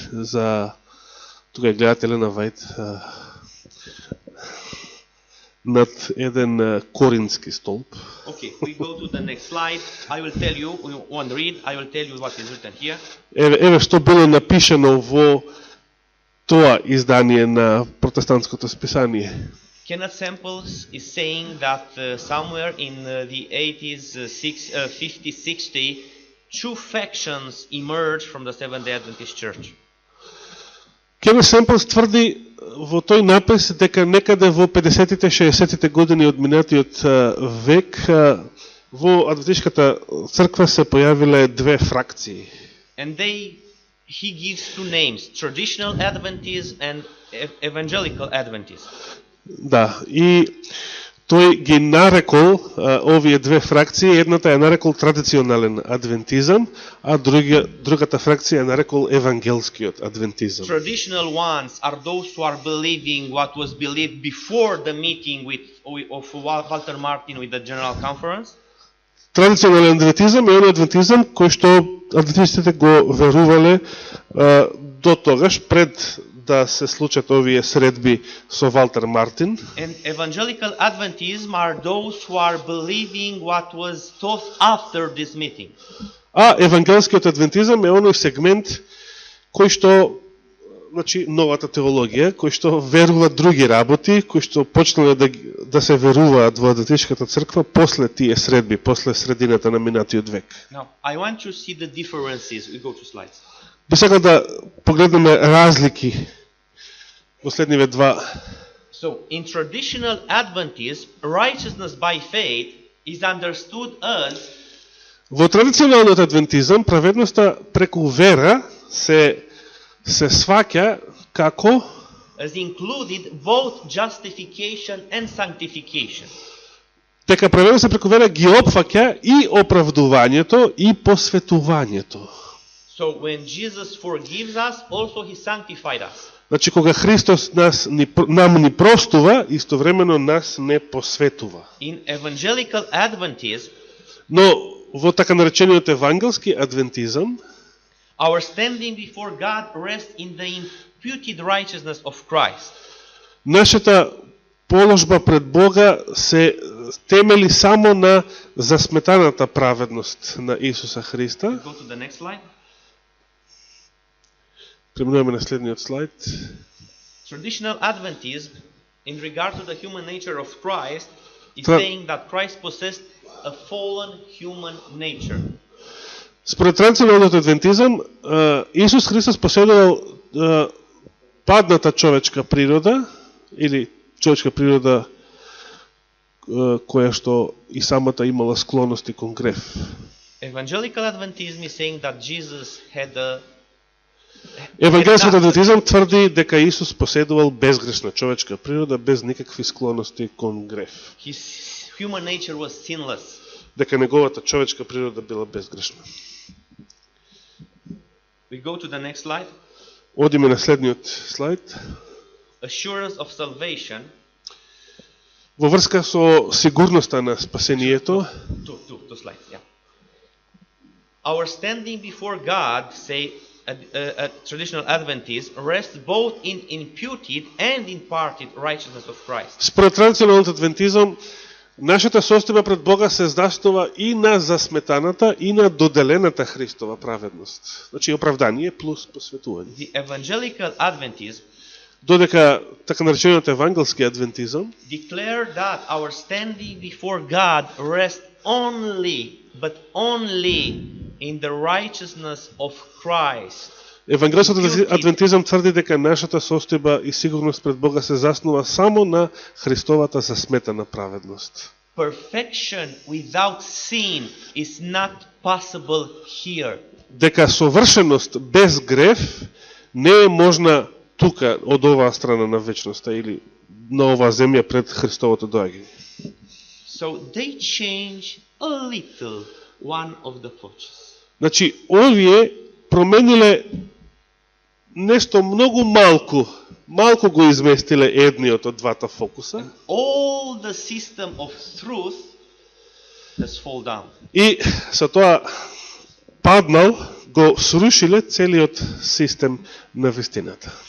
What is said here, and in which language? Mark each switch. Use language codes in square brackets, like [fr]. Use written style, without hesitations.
[mk] За тука гледате Елена Вајт над еден корински столб. [en] Okay, we go to the next slide. I will tell you, we won't read, I will tell you what is written here. [mk] Еве што било напишано во тоа издание на протестантското списание. [en] Kenneth Samples is saying that somewhere in the 80s, 50, 60, two factions emerged from the Seventh-day Adventist Church. [mk] Кевин Семплс тврди во тој напис дека некаде во 50-тите, 60-тите години од минатиот век во адвентишката црква се појавиле две фракции. [en] And he gives two names, traditional Adventists and evangelical Adventists. [mk] Да, и тој ги нарекол овие две фракции, едната е нарекол традиционален адвентизам, а другата фракција е нарекол евангелскиот адвентизам. [en] Traditional ones are those who are believing what was believed before the meeting of Walter Martin with the General Conference. [mk] Традиционален адвентизам е оној адвентизам кој што адвентистите го верувале до тогаш, пред да се случат овие средби со Валтер Мартин. [en] And evangelical Adventism are those who are believing what was taught after this meeting. [mk] А евангелскиот адвентизам е оној сегмент кој што, значи, новата теологија, кој што верува други работи, кој што почнале да се веруваат во адвентишката црква после тие средби, после средината на минатиот век. [en] Now, I want to see the differences. We go to slides. [mk] Би сакал да погледнеме разлики во следниве два. [en] So, in traditional Adventism, righteousness by faith is understood as [mk] Во традиционалниот адвентизам праведноста преку вера се сваќа како [en] as included both justification and sanctification. [mk] дека праведноста преку вера ги опфаќа и оправдувањето и посветувањето. [en] So when Jesus forgives us, also He sanctified us. [mk] Значи, кога Христос нам ни простува, истовремено нас не посветува. [en] In evangelical Adventism, [mk] Но во така наречениот евангелски адвентизам, [en] our standing before God rests in the imputed righteousness of Christ. [mk] нашата положба пред Бога се темели само на засметаната праведност на Исуса Христа. [en] Go to the next slide. [mk] Преминуваме на следниот слайд. [en] Traditional Adventism, in regard to the human nature of Christ, is saying that Christ possessed a fallen human nature. [mk] Според традиционалниот адвентизам, Исус Христос поседувал падната човечка природа, или човечка природа која што и самата имала склонности кон греф. [en] Evangelical Adventism is saying that Jesus had a [mk] Евангелскиот адвентизам тврди дека Исус поседувал безгрешна човечка природа, без никакви склонности кон греф. [en] His human nature was sinless. [mk] Дека неговата човечка природа била безгрешна. [en] We go to the next slide. [mk] Одиме на следниот слайд. [en] Assurance of salvation. [mk] Во врска со сигурноста на спасението. [en] Two slides, yeah. Our standing before God, say traditional Adventists, rests both in imputed and imparted righteousness of Christ. [mk] Според традиционалниот адвентизам, нашата состојба пред Бога се заснова и на засметаната и на доделената Христова праведност. Значи оправдание плюс посветување. [en] The evangelical Adventism, [mk] додека така наречениот евангелски адвентизам [en] declare that our standing before God rests only, but only in the righteousness of Christ. [mk] Евангелскиот адвентизам тврди дека нашата состојба и сигурност пред Бога се заснува само на Христовата засметана праведност. [en] Perfection without sin is not possible here. [mk] Дека совршеност без греф не е можна тука, од оваа страна на вечноста или на оваа земја пред Христовото доаѓање. [en] So they change a little one of the focus. [mk] Значи, овие промениле нешто многу малку го изместиле едниот од двата фокуса. [en] All the system of truth has fall down. [mk] И со тоа паднал, го срушиле целиот систем на вистината.